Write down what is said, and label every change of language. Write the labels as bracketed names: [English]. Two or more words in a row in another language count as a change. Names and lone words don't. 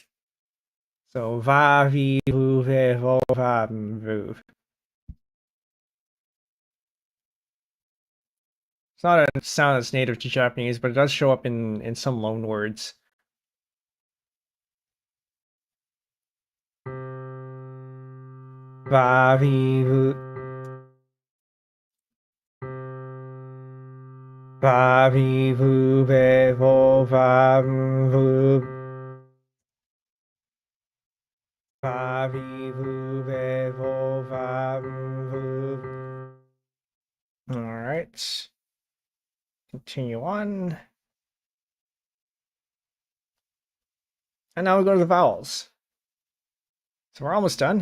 [Japanese] So va, vi, vu, ve, vo, va, vu. [English] It's not a sound that's native to Japanese, but it does show up in some loan words. [Japanese] Va, vi, vu. Va, vi, vu, ve, vo, va, vu. Va, vi, vu, ve, vo, va, vu. [English] All right. Continue on. And now we go to the vowels. So we're almost done.